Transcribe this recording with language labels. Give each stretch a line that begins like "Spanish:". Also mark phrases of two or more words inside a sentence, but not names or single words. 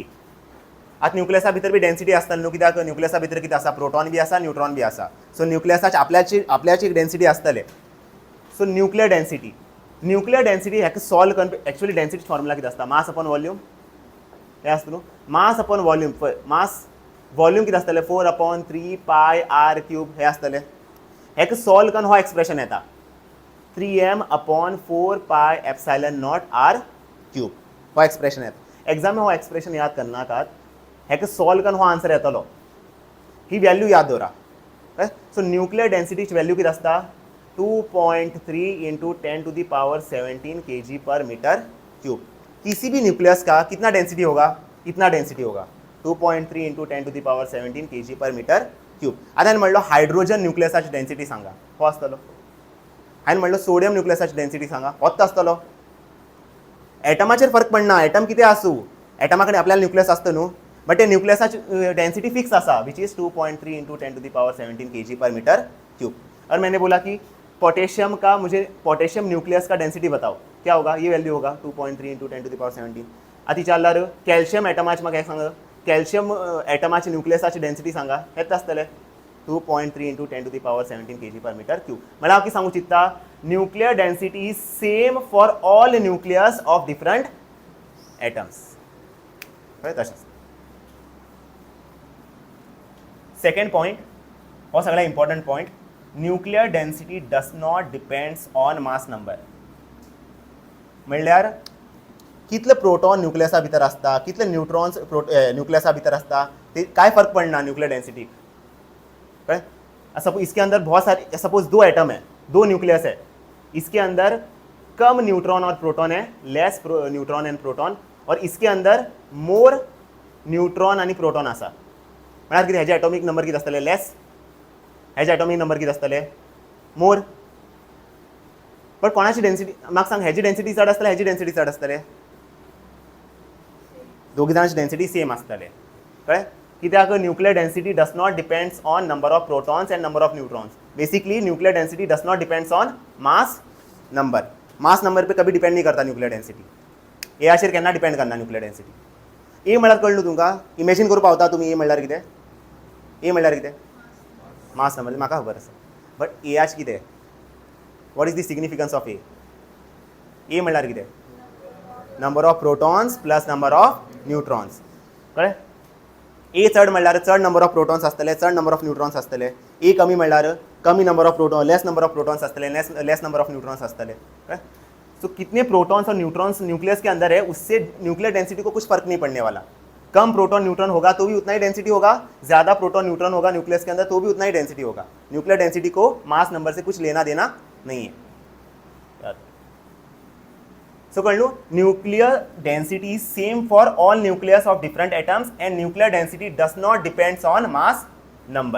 Konkani: आतां न्यूक्लियसा भितर बी डेन्सिटी आसता न्हू कित्याक न्यूक्लियसा भितर कितें आसा प्रोटॉन बी आसा न्यूट्रॉन बी आसा. सो न्यूक्लियसाची आपल्याची एक डेन्सिटी आसतले. सो
English: nuclear density
Konkani: हेका सॉल्व करन
English: actually density formula
Konkani: कितें आसता
English: mass upon volume
Konkani: हें आसता न्हू.
English: mass upon volume mass volume
Konkani: कितें आसतलें
English: 4/3 pi r cube
Konkani: हें आसतलें. हेका सॉल्व करून हो एक्सप्रेशन येता 3m/4
English: pi ε0 r cube
Konkani: हो एक्सप्रेशन येता. एग्जाम हो एक्सप्रेशन याद करनाकात हेका सॉल्व करून हो आन्सर येतलो. ही वॅल्यू याद दवरा. सो
English: nuclear densitychi
Konkani: वॅल्यू कितें आसता 2.3
English: into 10 to the power 17
Konkani: kg/m3.
Hindi: किसी भी न्यूक्लियस का कितना डेंसिटी होगा इतना डेंसिटी होगा 2.3
English: into 10 to the power 17
Hindi: kg/m3.
Konkani: आता म्हणलो हायड्रोजन न्यूक्लियसाची डेन्सिटी सांगा हो आसतलो. हांवें म्हणलो सोडियम न्यूक्लियसाची डेन्सिटी सांगा होच आसतलो. एटमाचेर फरक पडना एटम कितें आसूं एटमा कडेन आपल्याला न्यूक्लियस आसता न्हू बट ते न्यूक्लियसाची डेंसिटी फिक्स आसा
English: which is 2.3 into 10 to the power 17
Konkani: kg/m3.
Hindi: और मैंने बोला कि पोटेशियम का मुझे पोटेशियम न्यूक्लियस का डेंसिटी बताओ क्या होगा ये वैल्यू होगा 2.3
English: into 10 to the power 17.
Konkani: आती चालल्यार कॅल्शियम एटमाची म्हाका सांगा कॅल्शियम एटमाची न्यूक्लियसाची डेंसिटी सांगा हेच आसतलें 2.3
English: into 10 to the power 17
Konkani: kg/m3. म्हळ्यार हांव कितें सांगूं चित्ता
English: nuclear density is same for all nucleus of different atoms.
Konkani: कळ्ळें तशेंच.
English: second point
Konkani: हो सगळ्यात
English: important point nuclear density does not depends on mass number.
Konkani: म्हणल्यार कितले प्रोटॉन न्यूक्लियसा भितर आसता, कितले न्यूट्रॉन्स न्यूक्लियसा भितर आसता, ते काय फर्क पडना
English: nuclear density.
Hindi: सपोज इसके अंदर बहुत सारे, सपोज 2 एटम है, 2 न्यूक्लियस है, इसके अंदर कम न्यूट्रॉन और प्रोटॉन है,
English: less neutron and proton,
Hindi: और इसके अंदर
English: more neutron
Konkani: आणि प्रोटॉन आसा. म्हळ्यार कितें, हेजे
English: atomic number
Konkani: कितें आसतले लेस, हेजे
English: atomic number
Konkani: कितें आसतले मोर. बट कोणाची डेन्सिटी म्हाका सांग, हेजी डेन्सिटी चड आसतले, हेजी डेन्सिटी चड आसतले, दोगी जाणांची डेन्सिटी सेम आसतले. कळ्ळें.
English: कित्याक nuclear density does not depends on number of protons and number of neutrons. basically nuclear density does not depends on mass number. mass number
Hindi: पे कभी डिपेंड नहीं करता
English: nuclear density.
Konkani: ए आशेर केन्ना डिपेंड करना
English: nuclear density.
Konkani: ए म्हळ्यार कळ्ळें तुमकां, इमेजीन करूं पावता तुमी. ए म्हळ्यार कितें, ए म्हळ्यार कितें
English: mass number,
Konkani: म्हाका खबर आसा.
English: but A
Konkani: आच कितें,
English: what is the significance of A.
Konkani: ए म्हळ्यार कितें,
English: number of protons plus number of neutrons.
Konkani: कळ्ळें. ए चड म्हळ्यार चड
English: number of protons
Konkani: आसतले, चड
English: number of neutrons
Konkani: आसतले. ए कमी म्हळ्यार कमी
English: number of proton, less number of protons
Konkani: आसतले,
English: less number of neutrons
Konkani: आसतले.
Hindi: सो कितने प्रोटॉन्स और न्यूट्रॉन्स न्यूक्लियस के अंदर है, उससे
English: nuclear density
Hindi: को कुछ फर्क नहीं पड़ने वाला. कम
English: proton neutron
Hindi: होगा तो भी उतना ही डेंसिटी होगा, ज़्यादा
English: proton neutron
Hindi: होगा न्यूक्लियस के अंदर तो भी उतना ही डेंसिटी होगा.
English: nuclear density
Hindi: को
English: mass number
Hindi: से कुछ लेना देना नहीं है.
English: So
Konkani: कळ्ळें,
English: nuclear density is same for all nucleus of different atoms and nuclear density does not depends on mass number.